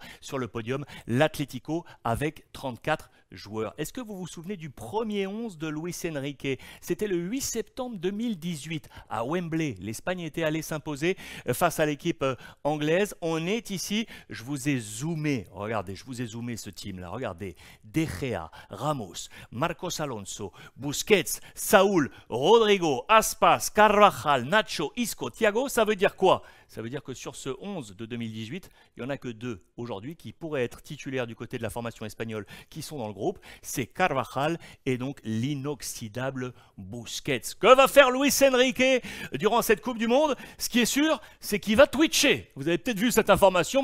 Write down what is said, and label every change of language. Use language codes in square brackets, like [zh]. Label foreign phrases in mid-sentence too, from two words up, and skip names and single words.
[fr] Sur le podium, l'Atlético avec 34 joueurs. Est-ce que vous vous souvenez du premier 11 de Luis Enrique? C'était le 8 septembre 2018 à Wembley. L'Espagne était allée s'imposer face à l'équipe anglaise. On est ici, je vous ai zoomé, regardez, je vous ai zoomé ce team-là, regardez, De Gea, Ramos, Marcos Alonso, Busquets, Saúl, Rodrigo, Aspas, Carvajal, Nacho, Isco, Thiago, ça veut dire quoi? Ça veut dire que sur ce 11 de 2018, il n'y en a que deux aujourd'hui qui pourraient être titulaires du côté de la formation espagnole qui sont dans le groupe. C'est Carvajal et donc l'inoxydable Busquets. Que va faire Luis Enrique durant cette Coupe du Monde? Ce qui est sûr, c'est qu'il va twitcher. Vous avez peut-être vu cette information.